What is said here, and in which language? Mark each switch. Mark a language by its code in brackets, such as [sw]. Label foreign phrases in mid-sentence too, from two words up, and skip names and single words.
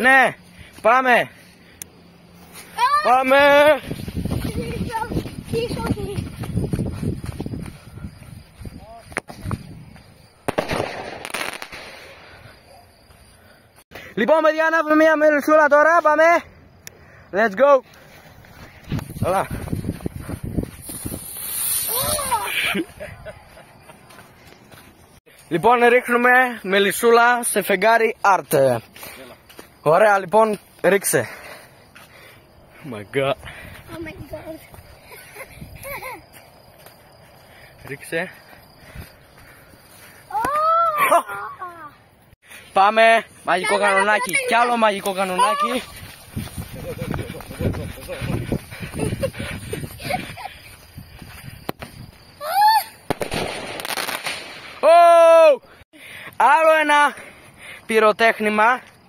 [el] Ναι, πάμε. Πάμε. Λοιπόν, παιδιά, ανάβουμε μια μερουσούλα τώρα. Πάμε. [en] Let's go. [el] Καλά. Λοιπόν, ρίχνουμε μελισσούλα σε φεγγάρι art. Ωραία, λοιπόν, ρίξε. [en] Oh my god. Oh my god. [el] Ρίξε. Πάμε, μαγικό κανονάκι. Κι άλλο μαγικό κανονάκι. Άλλο ένα πυροτέχνημα.